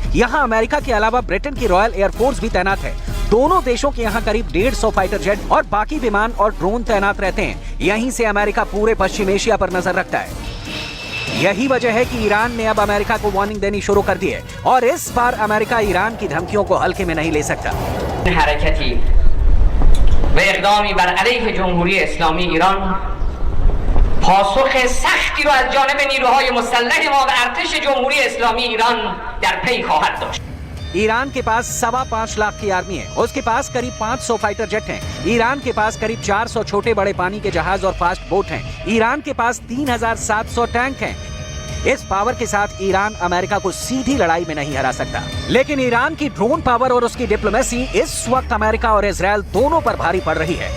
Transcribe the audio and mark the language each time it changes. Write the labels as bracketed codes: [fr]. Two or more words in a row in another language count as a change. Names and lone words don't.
[hi] यहाँ अमेरिका के अलावा ब्रिटेन की रॉयल एयरफोर्स भी तैनात है। दोनों देशों के यहाँ करीब 150 [en] fighter jet [hi] और बाकी विमान और ड्रोन तैनात रहते हैं। यहीं से अमेरिका पूरे पश्चिम एशिया पर नजर रखता है। यही वजह है कि ईरान ने अब अमेरिका को वार्निंग देनी शुरू कर दी है और इस बार अमेरिका ईरान की धमकियों को हल्के में नहीं ले सकता। [fa] حرکتی و اقدامی بر علیه جمهوری اسلامی ایران پاسخ سختی رو از جانب نیروهای مسلح ما و ارتش جمهوری اسلامی ایران در پی خواهد داشت. [hi] ईरान के पास 5.25 लाख की आर्मी है। उसके पास करीब 500 [en] fighter jet [hi] हैं। ईरान के पास करीब 400 छोटे बड़े पानी के जहाज और [en] fast boat [hi] हैं। ईरान के पास 3,700 टैंक हैं। इस पावर के साथ ईरान अमेरिका को सीधी लड़ाई में नहीं हरा सकता। लेकिन ईरान की [en] drone power [hi] और उसकी डिप्लोमेसी इस वक्त अमेरिका और इजराइल दोनों पर भारी पड़ रही है।